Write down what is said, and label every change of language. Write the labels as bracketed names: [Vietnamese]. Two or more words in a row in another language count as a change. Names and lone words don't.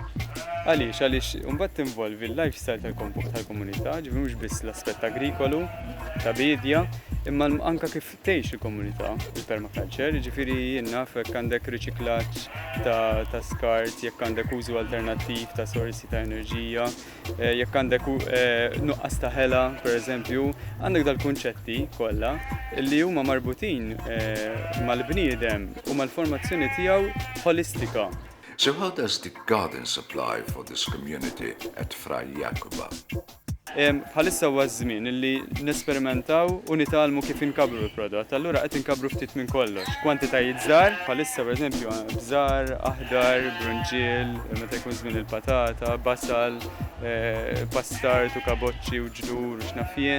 [Maltese] Għaliex imbagħad tinvolvi l-lifestyle tal-komunità, ġifieri mhux biss l-aspett agrikolu ta' bidja, imma anke kif tgħix il-komunità il-permaculture, ġifieri jien naf jekk għandek riċiklaġġ ta' skart, jekk għandek użu alternattiv ta' sorsi ta' enerġija, jekk għandek nuqqas ta' ħela, pereżempju, għandek dal-kunċetti kollha li huma marbutin mal-bniedem u mal-formazzjoni tiegħu holistika. [English] So how does the garden supply for this community at Fra Jakuba? [Maltese] Bħalissa huwa żmien illi nesperimentaw u nitalmu kif inkabru l-prodott. Allura qed inkabru ftit minn kollox. Kwantitajiet żgħar, bħalissa pereżempju bżar, aħdar, brunġiel, meta jkun żmien il-patata, basal, bastard u kaboċċi u ġdur u x'nafjien.